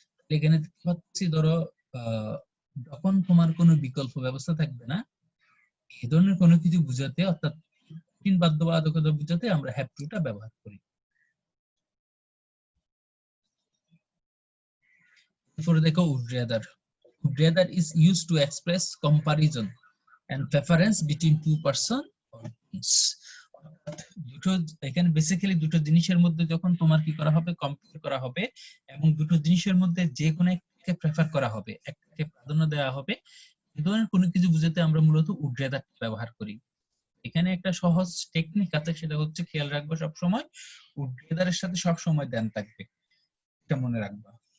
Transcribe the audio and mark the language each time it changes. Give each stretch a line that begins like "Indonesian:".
Bangla: এখানে হচ্ছে ধরো যখন তোমার কোনো বিকল্প ব্যবস্থা থাকবে না, এই ধরনের কোনো কিছু বুঝাতে, অর্থাৎ কঠিন বাধ্যবাধকতা বুঝাতে আমরা হ্যাভ টুটা ব্যবহার করি। এরপরে দেখো would rather.
English: Would rather is used to express comparison and preference between two person or things.
Bangla: দুটো, এখানে বেসিক্যালি দুটো জিনিসের মধ্যে যখন তোমার কি করা হবে? কম্পেয়ার করা হবে, এবং দুটো জিনিসের মধ্যে যে কোনো একটাকে প্রেফার করা হবে, একটাকে প্রাধান্য দেওয়া হবে, এই ধরনের কোনো কিছু বুঝাতে আমরা মূলত would rather ব্যবহার করি। এখানে একটা সহজ টেকনিক আছে, সেটা হচ্ছে খেয়াল রাখবো সবসময় would rather এর সাথে সবসময় দেন থাকবে, এটা মনে রাখবা।